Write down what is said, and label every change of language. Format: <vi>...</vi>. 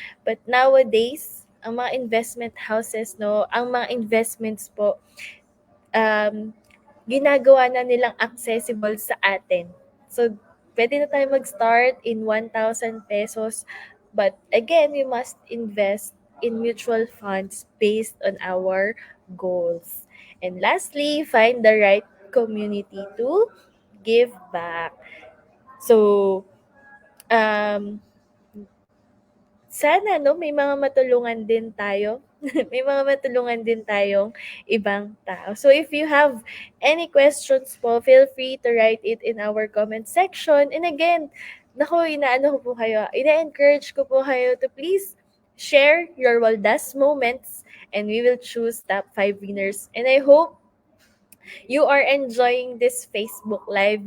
<en>But nowadays,</en> <tl>ang mga investment houses 'no, ang mga investments po, um, ginagawa na nilang accessible sa atin. So, pwede na tayo mag-start</tl> <en>in 1,000 pesos. But again, we must invest in mutual funds based on our goals. And lastly, find the right community to give back.</en> <tl>So, um, sana 'no, may mga matulungan din tayo. May mga matulungan din tayong ibang tao.</tl> <en>So if you have any questions po, feel free to write it in our comment section. And again,</en> <tl>naku, inaano ko po kayo,</tl> <en>ina-encourage ko po kayo to please share your Waldas moments and we will choose top 5 winners. And I hope you are enjoying this Facebook Live.</en>